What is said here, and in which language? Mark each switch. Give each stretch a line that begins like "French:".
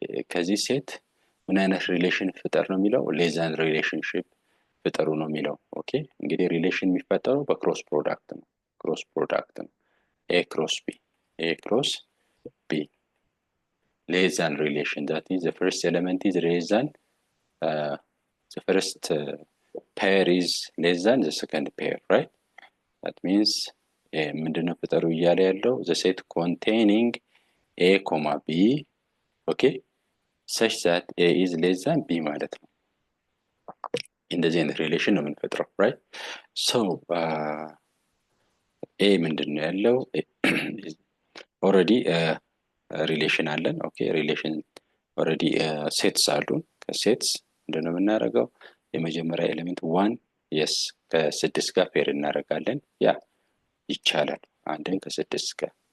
Amharic: ከዚህ ሴት ምን አይነት ሪሌሽን ፍጠር ነው የሚለው ሌዛን ሪሌሽንሽፕ ፍጠሩ ነው የሚለው። ኦኬ እንግዲህ ሪሌሽን የሚፈጠረው በክሮስ ፕሮዳክት ነው። ክሮስ ፕሮዳክት ነው ኤ ክሮስ ቢ፣ ኤ ክሮስ ቢ
English: less than relation, that is the first element is less than the first pair is less than the second pair, right? That means
Amharic: ምንድነው ፍጠሩ እያለ ያለው
English: the set containing a comma b, okay, such that a is less than b
Amharic: ማለት ነው። እንደዚህ አይነት ሪሌሽን ነው የምንፈጥረው
English: right?
Amharic: So a ምንድነው ያለው already ሪሌሽን አለን። ኦኬ ሪሌሽን ኦልሬዲ ሴትስ አሉን። ከሴትስ ምንድነው የምናደርገው የመጀመሪያ ኤሌመንት 1 የስ ከ6 ጋር ፔር እናደርጋለን። ያ ይቻላል። አንድን ከ6 ጋር